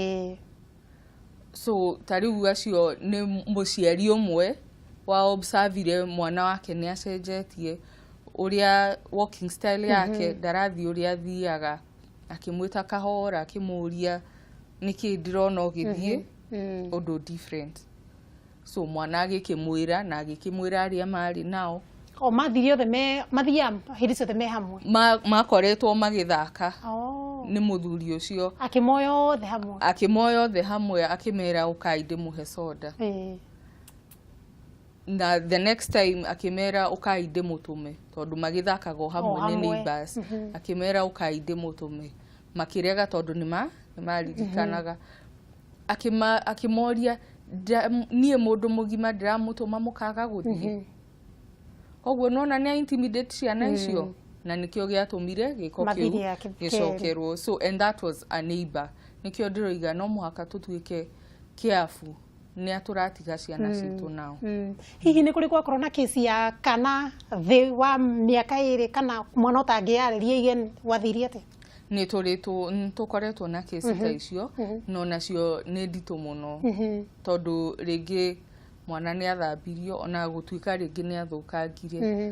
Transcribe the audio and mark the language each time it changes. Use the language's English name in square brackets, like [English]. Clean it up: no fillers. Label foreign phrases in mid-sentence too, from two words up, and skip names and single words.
[Kikuyu] So ta rĩu acio nĩ mũciari ũmwe wa observire mwana wake nĩ acenjetie, ũrĩa [English] walking style [Kikuyu] yake ndarathiĩ ũrĩa athiaga, akĩmwĩta kahora, akĩmũria nĩkĩ ndĩrona ũgĩthiĩ ũndũ different. So mwana agĩkĩmwĩra na agĩkĩmwĩra arĩa marĩ nao. Mathire othe mathia hĩndĩ ciothe me hamwe? Makoretwo magĩthaka nĩ mũthuri ũcio. Akĩmoya othe hamwe, akĩmera ũkai ndĩmũhe soda. Na [English] the next time [Kikuyu] akĩmera ũkai ndĩmũtũme, tondũ magĩthakaga hamwe nĩ neighbors. Akĩmera ũkai ndĩmũtũme, makĩrega tondũ nĩ maririkanaga. Akĩmoria niĩ mũndũ mũgima ndĩramũtũma mũkaga gũthiĩ. Koguo nona nĩ intimidate ciana icio, na nĩkĩo gĩatũmire gĩko kĩu gĩcokerwo. [English] So and that was a neighbor. [Kikuyu] Nĩkĩo ndĩroiga no mũhaka tũtuĩke careful nĩ atũratiga ciana citũ nao. Hihi nĩ kũrĩ gwakorwo na kesi ya kana thĩ wa mĩaka 2 kana mwana ũtangĩarĩria igen wathirie atĩa? Nĩ tũkoretwo na kesi ta icio, no nacio nĩ nditũ mũno, tondũ rĩngĩ mwana nĩ athambirio ona gũtuĩka rĩngĩ nĩ athũkangire.